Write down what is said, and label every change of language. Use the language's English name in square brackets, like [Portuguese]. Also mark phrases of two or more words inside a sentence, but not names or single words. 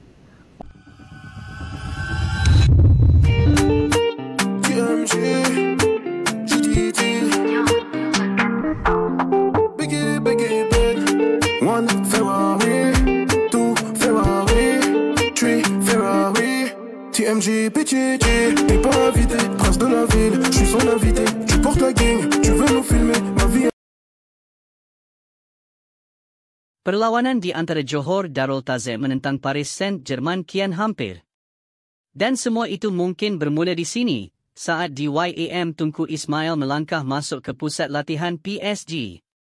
[English] One Ferrari, two Ferrari, three Ferrari, TMJ, PTG, [French] t'es pas invité, prince de la ville, je suis son invité, tu portes la gang, tu veux nous filmer, ma vie. [Malay] Perlawanan di antara Johor Darul Tazim menentang Paris Saint-Germain kian hampir. Dan semua itu mungkin bermula di sini, saat DYAM Tunku Ismail melangkah masuk ke pusat latihan PSG.